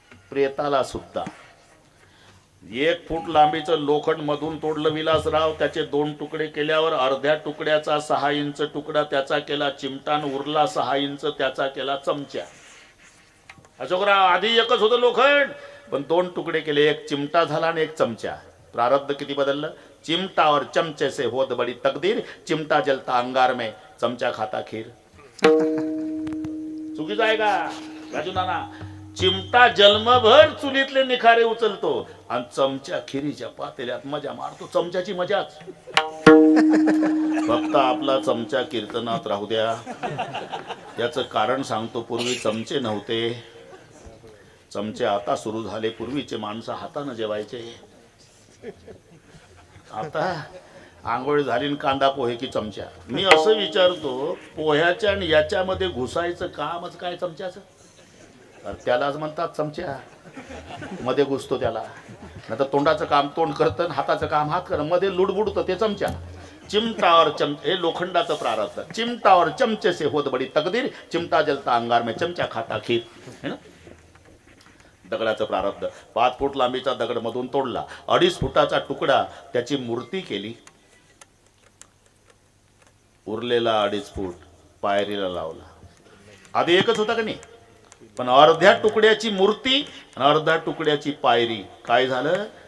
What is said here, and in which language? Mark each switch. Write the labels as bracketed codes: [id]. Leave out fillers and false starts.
[mr] प्रेताला सुद्धा 1 फूट लांबीचं लोखंड मधून तोडलं विलासराव, त्याचे 2 तुकडे केल्यावर अर्ध्या तुकड्याचा 6 इंच तुकडा त्याचा केला चिमटान, उरला 6 इंच त्याचा केला चमचा. अशोकराव आधी एकच होतं लोखंड, पण 2 तुकडे केले, 1 चिमटा झाला आणि 1 चमचा. प्रारब्ध किती बदललं? [hi] चिमटा और चमचे से होत बड़ी तकदीर, चिमटा जलता अंगार में चमचा खाता खीर. [mr] चुकीचं आहे का राजू नाना? चिमटा जन्मभर चुलीतले निखारे उचलतो आणि चमचा खिरीच्या पातेल्यात मजा मारतो. चमच्याची मजाच. फक्त आपला चमचा कीर्तनात राहू द्या. याचं कारण सांगतो. पूर्वी चमचे नव्हते, चमचे आता सुरू झाले. पूर्वीचे माणसं हाताने जेवायचे. आता आंघोळ झाली आणि कांदा पोहे की चमचा. मी असं विचारतो, पोह्याच्या आणि याच्यामध्ये घुसायचं कामच काय चमच्याचं? त्यालाच म्हणतात चमचा. मध्ये घुसतो त्याला. नाही तर तोंडाचं काम तोंड करतं, हाताचं काम हात करत, मध्ये लुडबुडतं ते चमचा. चिमटा और चमचे, हे लोखंडाचं प्रारब्ध. [hi] चिमटा और चमचे से होत बडी तकदीर, चिमटा जलता अंगार में चमचा खाता खीर. है ना? [mr] दगडाचं प्रारब्ध. 5 फूट लांबीचा दगड मधून तोडला, 2.5 फुटाचा तुकडा त्याची मूर्ती केली, उरलेला 2.5 फूट पायरीला लावला. आधी एकच होता का नाही? पण अर्ध्या तुकड्याची मूर्ती आणि अर्ध्या तुकड्याची पायरी. काय झालं?